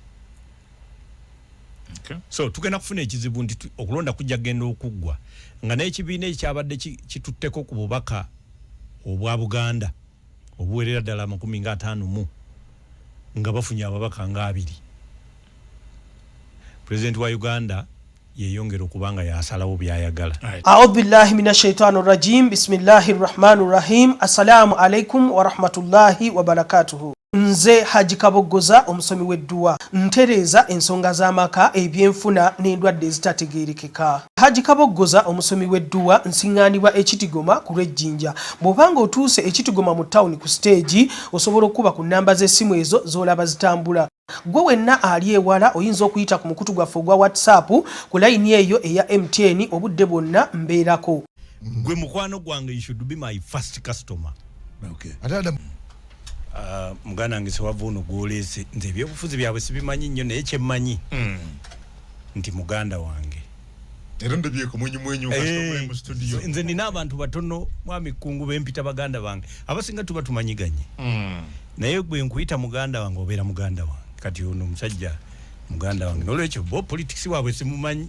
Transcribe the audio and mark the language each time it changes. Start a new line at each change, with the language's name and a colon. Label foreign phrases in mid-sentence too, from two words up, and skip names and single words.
Ganda: So tugenda kufuna ekizibu nti okulonda kujja genda okuggwa nga n'ekibiina ekyabadde kitutteko ku bubaka obwa Buganda obuwerera ddala 50 nga bafunye ababaka nga 2. President wa Uganda yeyongera okubanga yasalawo byayagala.
Arabic: أعوذ بالله من الشيطان الرجيم. بسم الله الرحمن الرحيم. السلام عليكم ورحمة الله وبركاته.
Ganda: Nze Haji Kaboggoza omusomi w'edduwa ntereza ensonga z'amaka ebyenfuna n'endwadde ezitategeerekeka. Haji Kaboggoza omusomi w'edduwa nsiŋŋaanibwa ekitigoma ku lw'ejjinja. Bw'obanga otuuse ekitigoma mu ttawuni ku stage osobola okuba ku nnamba z'essimu ezo z'olaba zitambula. Gwe wenna ali ewala oyinza okuyita ku mukutu gwaffe ogwa WhatsApp ku layini eyo eya MTN obudde bwonna mbeerako. Gwe mukwano gwange
English: you should be my first customer.
Ganda: Okay. Muganda wange sewava ono gw'oleese nze ebyobufuzi byabwe sibimanyi nnyo naye kyemmanyi nti muganda wange era ndabyeko mwenyu mu studio. Nze nina abantu batono mwami kungu bempita baganda bange abasinga tuba tumanyiganye naye gwe nkuyita muganda wange obeera muganda wange kati ono musajja muganda wange nolwekyo bo politics waabwe simumanyi.